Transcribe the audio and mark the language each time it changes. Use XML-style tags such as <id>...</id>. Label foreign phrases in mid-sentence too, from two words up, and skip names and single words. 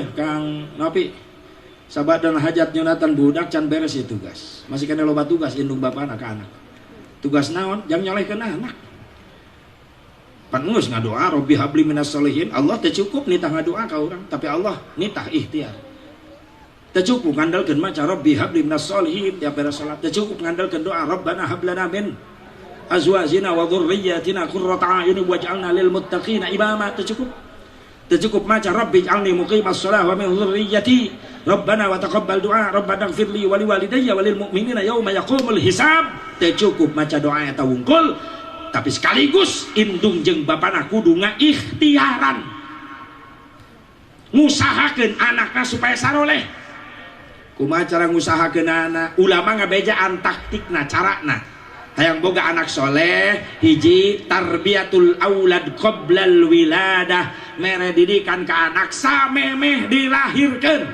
<su>Kang Nopi sabadan hajat nyunatan budak can beres ieu tugas masih kena loba tugas indung bapana ka anak tugas naon jang nyolehkeun anak pangeus ngadoa</su> <ar>رب هب لي من الصالحين</ar> <su>Allah teu cukup nitah ngadoa ka urang tapi Allah nitah ikhtiar teu cukup ngandalkeun maca</su> <ar>رب هب لي من</ar> <su>solihin tiap beres salat teu cukup ngandalkeun doa</su> <ar>ربنا هب لنا من أزواجنا وذرياتنا قرة أعين واجعلنا للمتقين إماما</ar> <su>teu cukup maca</su> <ar>رب اجعلني مقيم الصلاة ومن ذريتي ربنا وتقبل دعاء ربنا اغفر لي ولوالدي وللمؤمنين يوم يقوم الحساب</ar> <su>teu cukup maca doa eta wungkul tapi sekaligus indung jeung bapana kudu ngaikhtiaran ngusahakeun anakna supaya saroleh. Kumaha cara ngusahakeun anak ulama ngabejaan taktikna carana hayang boga anak soleh hiji</su> <ar>تربية الأولاد قبل الولادة</ar> <su>mere didikan ka anak samemeh dilahirkeun.</su>